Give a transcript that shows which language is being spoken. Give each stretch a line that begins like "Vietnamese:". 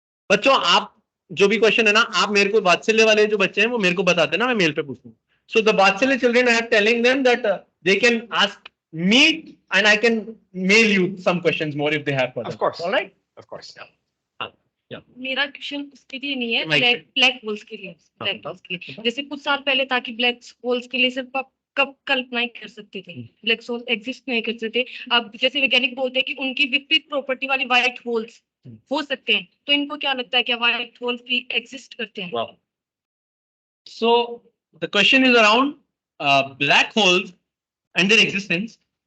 Hindi: बच्चों, आप जो भी क्वेश्चन है ना, आप मेरे को, वात्सल्य वाले जो बच्चे हैं वो मेरे को बताते हैं ना, मैं मेल पे पूछता हूँ.
English: So the Vatsalya children, I am telling them that they can ask me and I can mail you some questions more if they have for them. Of course. All right? Of course. Yeah.
Hindi: मेरा question उसके लिए नहीं है, black holes के लिए. Black holes के लिए जैसे कुछ साल पहले था कि ब्लैक होल्स के लिए सिर्फ कब कल्पना ही कर सकते थे, ब्लैक होल एग्जिस्ट नहीं कर सकते। अब जैसे वैज्ञानिक बोलते हैं कि उनकी विपरीत प्रॉपर्टी वाली व्हाइट होल्स हो सकते हैं, तो इनको क्या लगता है कि व्हाइट होल्स भी एग्जिस्ट करते हैं?
English: Wow. So the question is around black holes and their existence.